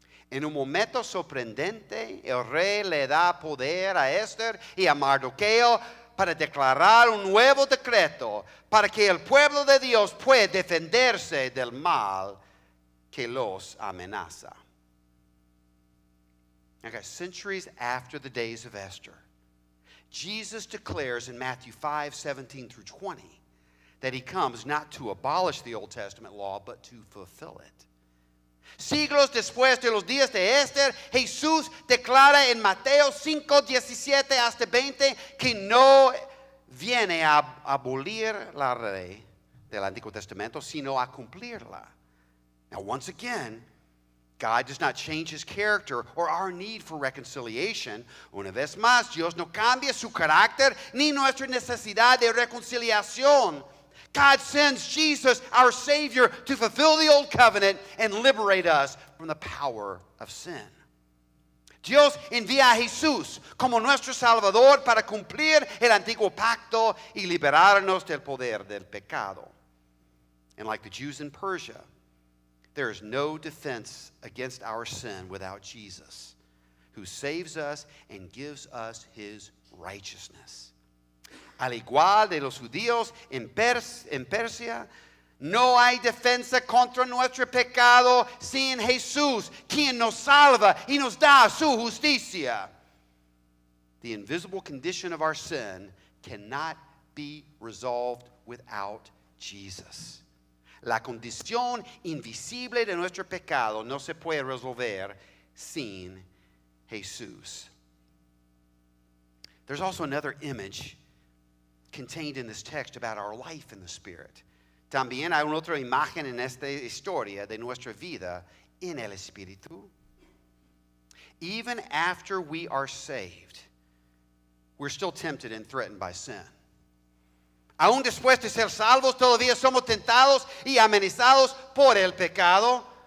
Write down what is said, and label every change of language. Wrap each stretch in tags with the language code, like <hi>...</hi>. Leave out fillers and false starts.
<es>En un momento sorprendente, el rey le da poder a Esther y a Mardoqueo para declarar un nuevo decreto para que el pueblo de Dios pueda defenderse del mal que los amenaza.</es> <en>Okay, centuries after the days of Esther, Jesus declares in Matthew 5:17 through 20 that he comes not to abolish the Old Testament law, but to fulfill it.</en> <es>Siglos después de los días de Esther, Jesús declara en Mateo 5:17 hasta 20 que no viene a abolir la ley del Antiguo Testamento, sino a cumplirla.</es> <en>Now, once again, God does not change his character or our need for reconciliation.</en> <es>Una vez más, Dios no cambia su carácter ni nuestra necesidad de reconciliación.</es> <en>God sends Jesus, our Savior, to fulfill the old covenant and liberate us from the power of sin.</en> <es>Dios envía a Jesús como nuestro Salvador para cumplir el antiguo pacto y liberarnos del poder del pecado.</es> <en>And like the Jews in Persia, there is no defense against our sin without Jesus, who saves us and gives us his righteousness.</en> <es>Al igual de los judíos en Persia, no hay defensa contra nuestro pecado sin Jesús, quien nos salva y nos da su justicia.</es> <en>The invisible condition of our sin cannot be resolved without Jesus.</en> <es>La condición invisible de nuestro pecado no se puede resolver sin Jesús.</es> <en>There's also another image contained in this text about our life in the Spirit.</en> <es>También hay una otra imagen en esta historia de nuestra vida en el Espíritu.</es> <en>Even after we are saved, we're still tempted and threatened by sin.</en> <es>Aún después de ser salvos, todavía somos tentados y amenazados por el pecado.</es>